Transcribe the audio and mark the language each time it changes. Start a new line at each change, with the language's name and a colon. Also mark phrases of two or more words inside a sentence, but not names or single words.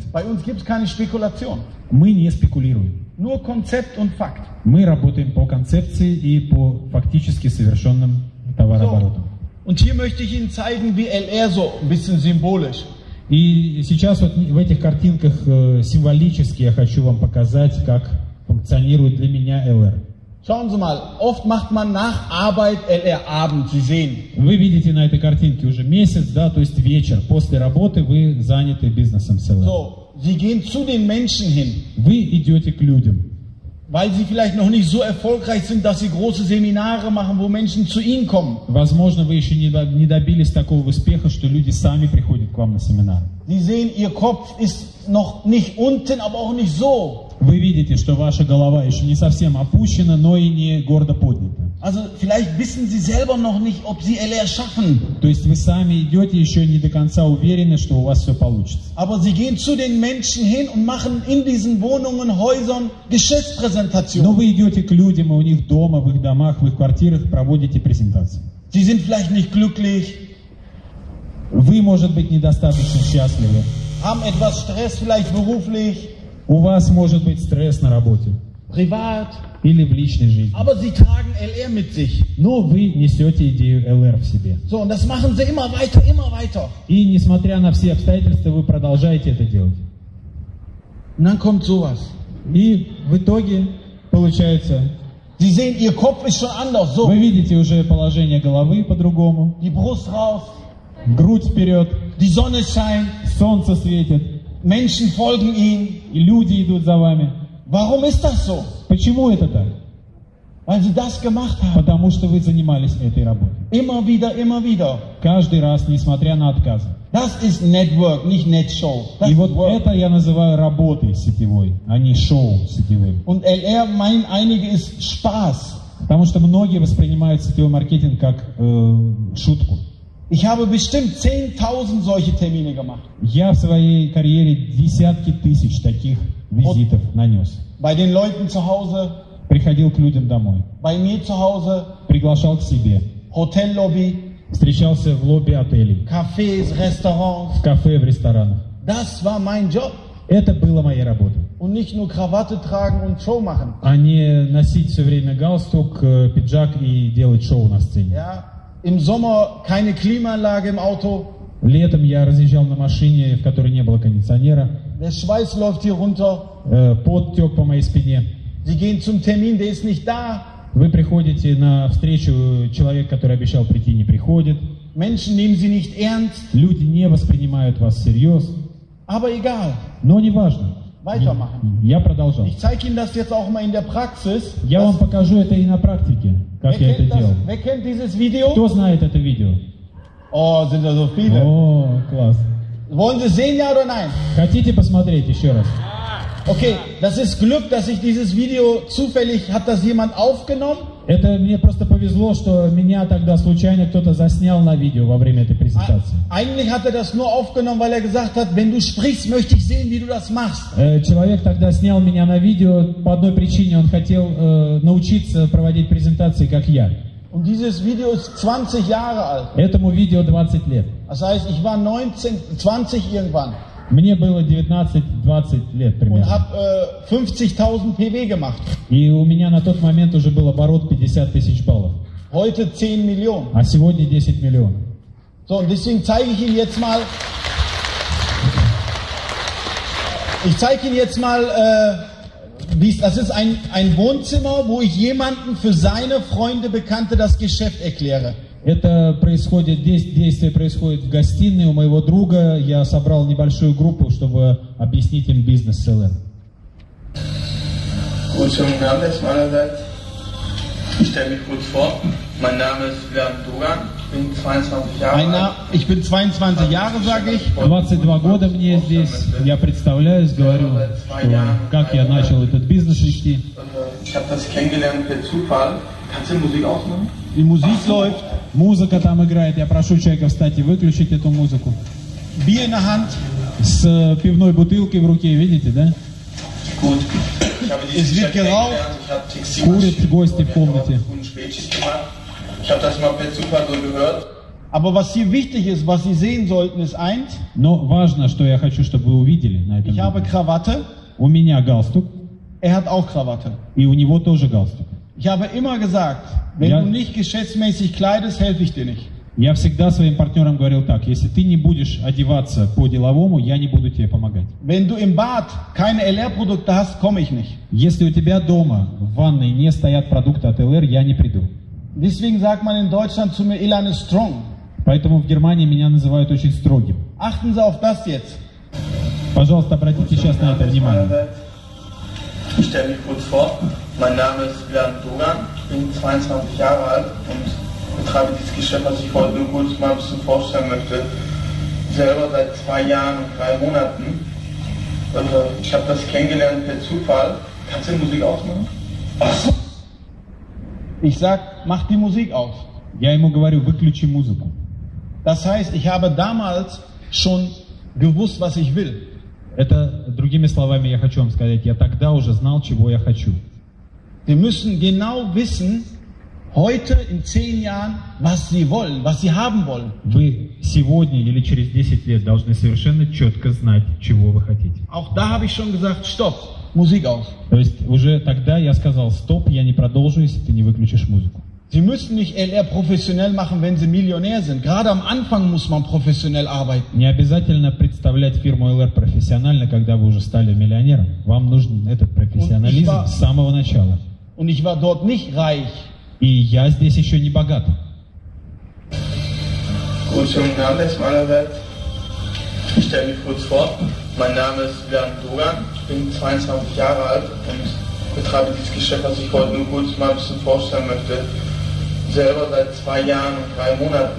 German: Bei uns gibt es keine Spekulation.
Russian: Мы не спекулируем.
German: Nur Konzept und Fakt.
Russian: Мы работаем по концепции и по фактически совершенным товарооборотам.
German: Und hier möchte ich Ihnen zeigen, wie LR so ein bisschen symbolisch.
Russian: И сейчас вот в этих картинках символически я хочу вам показать, как функционирует для меня ЛР.
German: Schauen Sie mal, oft macht man nach Arbeit LR Abend, Sie sehen.
Russian: Вы видите на этой картинке уже месяц, да, то есть вечер. После работы вы заняты бизнесом с ЛР.
German: So, Sie gehen zu den Menschen hin,
Russian: Вы идете к людям,
German: weil Sie vielleicht noch nicht so erfolgreich sind, dass Sie große Seminare machen, wo Menschen zu Ihnen kommen.
Russian: Возможно, вы еще не добились такого успеха, что люди сами приходят к вам на семинар.
German: Sie sehen, Ihr Kopf ist noch nicht unten, aber auch nicht so.
Russian: Вы видите, что ваша голова еще не совсем опущена, но и не гордо поднята.
German: Also vielleicht wissen Sie selber noch nicht, ob Sie LR schaffen.
Russian: То есть вы сами идете еще не до конца уверены, что у вас все получится.
German: Aber Sie gehen zu den Menschen hin und machen in diesen Wohnungen, Häusern
Russian: Но
German: Geschäftspräsentationen.
Russian: вы идете к людям, и у них дома, в их домах, в их квартирах проводите презентации.
German: Sie sind vielleicht nicht glücklich,
Russian: Вы, может быть, недостаточно счастливы.
German: haben etwas Stress, vielleicht beruflich.
Russian: У вас может быть стресс на работе.
German: privat,
Russian: или в личной жизни.
German: aber sie tragen LR mit sich.
Russian: Но вы несете идею ЛР в себе.
German: So, und das machen sie immer weiter, immer weiter.
Russian: И несмотря на все обстоятельства, вы продолжаете это делать.
German: Und dann kommt sowas.
Russian: И в итоге получается,
German: Sie sehen, ihr Kopf ist schon anders. So,
Russian: вы видите уже положение головы по-другому,
German: die Brust raus,
Russian: грудь вперед,
German: die Sonne scheint,
Russian: солнце светит,
German: Menschen folgen ihnen.
Russian: и люди идут за вами.
German: Warum ist das so?
Russian: Почему это так?
German: Weil sie das gemacht haben.
Russian: Потому что вы занимались этой работой.
German: Immer wieder, immer wieder.
Russian: Каждый раз, несмотря на отказы.
German: Das ist Network, nicht Netshow. Das
Russian: И
German: ist
Russian: вот
German: Work.
Russian: это я называю работой сетевой, а не шоу сетевым.
German: Und LR meinen einige ist Spaß.
Russian: Потому что многие воспринимают сетевой маркетинг как шутку.
German: Ich habe bestimmt 10.000 solche Termine gemacht.
Russian: Я в своей карьере десятки тысяч таких визитов нанес.
German: Bei den Leuten zu Hause,
Russian: Приходил к людям домой,
German: bei mir zu Hause,
Russian: приглашал к себе,
German: Hotellobby,
Russian: встречался в лобби отелей,
German: Cafés, Restaurants.
Russian: в кафе, в ресторанах.
German: Das war mein Job.
Russian: Это было моей работой.
German: Und nicht nur Krawatte tragen und Show machen.
Russian: А не носить все время галстук, пиджак и делать шоу на сцене.
German: Ja, im Sommer keine Klimaanlage im Auto.
Russian: Летом я разъезжал на машине, в которой не было кондиционера.
German: Der Schweiß läuft hier runter.
Russian: Пот тек по моей спине.
German: Sie gehen zum Termin, der ist nicht da.
Russian: Вы приходите на встречу, человек, который обещал прийти, не приходит.
German: Menschen nehmen sie nicht ernst.
Russian: Люди не воспринимают вас всерьез.
German: Aber egal.
Russian: Но не важно.
German: Weitermachen.
Russian: Я продолжал.
German: Ich zeige Ihnen das jetzt auch mal in der Praxis.
Russian: Я вам покажу это и на практике, как я это делал.
German: Wer kennt dieses Video?
Russian: Кто знает это видео?
German: Oh, sind da so viele.
Russian: О, класс.
German: Wollen Sie sehen, ja oder nein?
Russian: Хотите посмотреть еще раз?
German: Okay, das ist Glück, dass ich dieses Video zufällig, hat das jemand aufgenommen?
Russian: Это мне просто повезло, что меня тогда случайно кто-то заснял на видео во время этой презентации.
German: Eigentlich hat er das nur aufgenommen, weil er gesagt hat, wenn du sprichst, möchte ich sehen, wie du das machst.
Russian: Человек тогда снял меня на видео по одной причине, он хотел научиться проводить презентации, как я.
German: Und dieses Video ist 20 Jahre alt.
Russian: Этому видео 20 лет.
German: Das heißt, ich war 20 irgendwann
Russian: Мне было 19-20 лет
German: und
Russian: примерно.
German: habe 50.000 PW gemacht.
Russian: И у меня на тот момент уже был оборот 50 тысяч баллов.
German: Heute 10 Millionen.
Russian: А сегодня 10 миллионов.
German: So, und deswegen zeige ich Ihnen jetzt mal, das ist ein Wohnzimmer, wo ich jemanden für seine Freunde, Bekannte das Geschäft erkläre.
Russian: Это происходит, действие происходит в гостиной у моего друга. Я собрал небольшую группу, чтобы объяснить им бизнес СЛМ.
German: Guten Abend meinerseits. Ich stelle mich kurz vor. Mein Name ist Bernd Dogan. Ich bin 22 Jahre alt. Ich bin 22 Jahre, sage ich.
Russian: 22 года мне здесь. Я представляюсь, говорю, что как я начал этот бизнес вести.
German: Ich habe das kennengelernt per Zufall. Kannst du Musik ausmachen? Die Musik läuft.
Russian: Музыка там играет. Я прошу человека встать и выключить эту музыку.
German: Bier in der Hand.
Russian: С пивной бутылкой в руке, видите, да?
German: Gut. Ich habe dieses Geschäft kennengelernt. Ich habe
Russian: Курят гости в комнате.
German: guten Spätschicht gemacht. Ich habe das mal per Zufall so gehört. Aber was hier wichtig ist, was Sie sehen sollten, ist eins.
Russian: Но важно, что я хочу, чтобы вы увидели на этом
German: Ich habe
Russian: видео.
German: Krawatte.
Russian: У меня галстук,
German: Er hat auch Krawatte.
Russian: и у него тоже галстук.
German: Ich habe immer gesagt, wenn Ja. du nicht geschäftsmäßig kleidest, helfe ich dir nicht.
Russian: Я всегда своим партнерам говорил так: если ты не будешь одеваться по-деловому, я не буду тебе помогать.
German: Wenn du im Bad keine LR-Produkte hast, komme ich nicht.
Russian: Если у тебя дома в ванной не стоят продукты от ЛР, я не приду.
German: Deswegen sagt man in Deutschland zu mir, Ilan ist strong.
Russian: Поэтому в Германии меня называют очень строгим.
German: Achten Sie auf das jetzt.
Russian: Пожалуйста, обратите сейчас на это внимание.
German: Ich stelle mich kurz vor. Mein Name ist Bernd Dogan. Ich bin 22 Jahre alt und betreibe dieses Geschäft, was ich heute nur kurz mal ein bisschen vorstellen möchte. Selber seit 2 Jahren und 3 Monaten. Ich habe das kennengelernt per Zufall. Kannst du die Musik ausmachen? Ich sag, mach die Musik aus.
Russian: Я ему говорю: выключи музыку.
German: Das heißt, ich habe damals schon gewusst, was ich will.
Russian: Это, другими словами, я хочу вам сказать, я тогда уже знал, чего я хочу.
German: Wir müssen genau wissen, heute in 10 Jahren, was sie wollen, was sie haben wollen.
Russian: Вы сегодня или через 10 лет должны совершенно четко знать, чего вы хотите.
German: Auch da habe ich schon gesagt, stopp, Musik aus.
Russian: То есть уже тогда я сказал, стоп, я не продолжу, если ты не выключишь музыку.
German: Sie müssen nicht LR professionell machen, wenn Sie Millionär sind. Gerade am Anfang muss man professionell arbeiten.
Russian: Не обязательно представлять фирму LR профессионально, когда вы уже стали миллионером. Вам нужен этот профессионализм с самого начала.
German: Und ich war dort nicht reich.
Russian: И я здесь еще не богат.
German: Gut, schönen Abend erstmal allerwelt. Ich stelle mich kurz vor. Mein Name ist Bernd Dogan, bin 22 Jahre alt und betreibe dieses Geschäft, was ich heute nur kurz mal ein bisschen vorstellen möchte. Selber seit 2 Jahren und 3 Monaten.